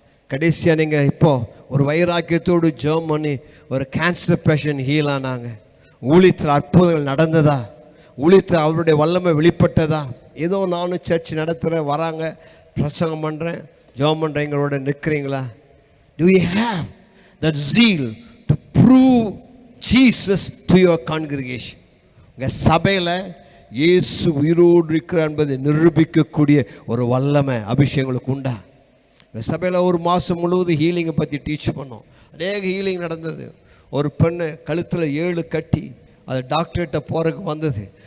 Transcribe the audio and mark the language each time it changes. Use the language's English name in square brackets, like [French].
[Tamil] கடைசியாக நீங்கள் இப்போ ஒரு வைராக்கியத்தோடு ஜெபம் பண்ணி ஒரு கேன்சர் பேஷண்ட் ஹீல் ஆனாங்க? ஊழியத்தில் அற்புதங்கள் நடந்ததா? ஊழியத்தில் அவருடைய வல்லமை வெளிப்பட்டதா? ஏதோ நானும் சர்ச் நடத்துகிறேன், வராங்க, பிரசங்கம் பண்ணுறேன், ஜெபம் பண்ணுறேன், எங்களோட நிற்கிறீங்களா? [English] Do you have that zeal to prove Jesus to your congregation? [Tamil] உங்கள் சபையில் இயேசு உயிரோடு இருக்கிறார் என்பதை நிரூபிக்கக்கூடிய ஒரு வல்லமை அபிஷேகங்களுக்கு உண்டா? இந்த சபையில் ஒரு மாதம் முழுவதும் ஹீலிங்கை பற்றி டீச் பண்ணோம். அநேக ஹீலிங் நடந்தது. ஒரு பெண்ணு கழுத்தில் 7 கட்டி, அது டாக்டர்கிட்ட போகிறதுக்கு வந்தது.